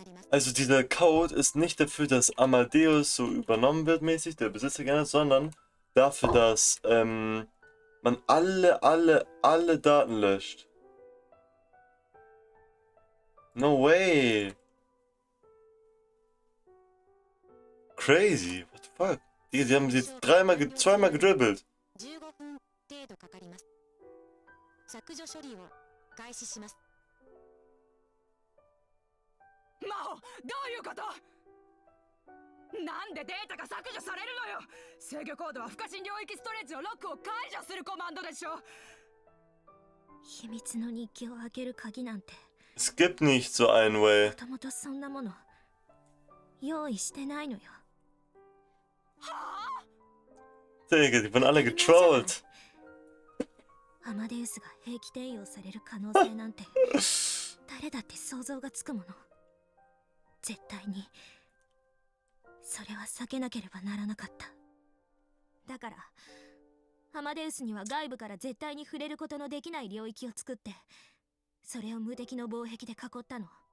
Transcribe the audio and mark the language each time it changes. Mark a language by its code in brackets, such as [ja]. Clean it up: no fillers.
[de] Also dieser Code ist nicht dafür, dass Amadeus so übernommen wird mäßig, der Besitzer gerne, sondern dafür, dass man alle Daten löscht. [en] No way. Crazy. What the fuck? [de] Die haben sie zweimal gedribbelt. [ja] 15分程度かかります。削除処理を開始します。マホ、どういうこと？なんでデータが削除されるのよ。制御コードは不可侵領域ストレージのロックを解除するコマンドでしょ。秘密の日記を開ける鍵なんて。 [de] Es gibt nicht so einen Way. [ja] もともとそんなもの用意してないのよ。 [de] Digga, die wurden alle getrollt. [ja] アマデウスが兵器転用される可能性なんて誰だって想像がつくもの。絶対にそれは避けなければならなかった。だからアマデウスには外部から絶対に触れることのできない領域を作って、それを無敵の防壁で囲ったの。